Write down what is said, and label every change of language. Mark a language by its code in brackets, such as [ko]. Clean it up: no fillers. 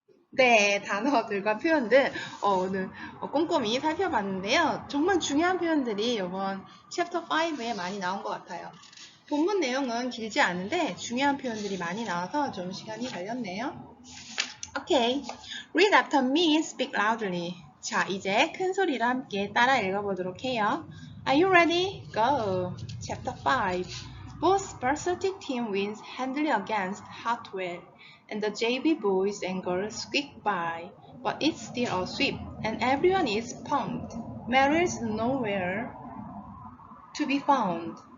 [ko] 네, 단어들과 표현들 오늘 꼼꼼히 살펴봤는데요. 정말 중요한 표현들이 이번 챕터 5에 많이 나온 것 같아요. 본문 내용은 길지 않은데 중요한 표현들이 많이 나와서 좀 시간이 걸렸네요. 오케이. [en] Read after me, speak loudly. [ko] 자, 이제 큰 소리로 함께 따라 읽어보도록 해요. [en] Are you ready? Go! Chapter 5. Both varsity team wins handily against Hartwell, and the JV boys and girls squeak by. But it's still a sweep, and everyone is pumped. Meryl's nowhere to be found.